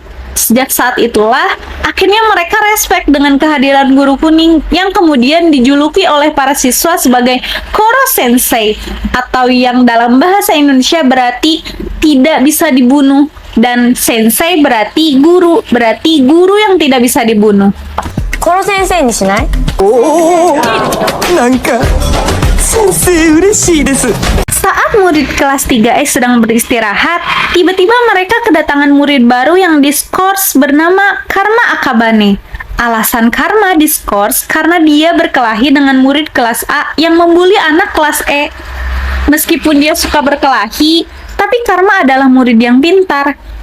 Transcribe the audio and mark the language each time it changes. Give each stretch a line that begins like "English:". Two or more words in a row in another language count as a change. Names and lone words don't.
Indonesian: Sejak saat itulah, akhirnya mereka respect dengan kehadiran guru kuning yang kemudian dijuluki oleh para siswa sebagai Koro Sensei, atau yang dalam bahasa Indonesia berarti tidak bisa dibunuh, dan sensei berarti guru yang tidak bisa dibunuh.
Japanese: 殺先生にしない？おお、なんか先生嬉しいです。
Indonesian: Saat murid kelas 3E sedang beristirahat, tiba-tiba mereka kedatangan murid baru yang diskors bernama Karma Akabane. Alasan Karma diskors karena dia berkelahi dengan murid kelas A yang membuli anak kelas E. Meskipun dia suka berkelahi, tapi Karma adalah murid yang pintar.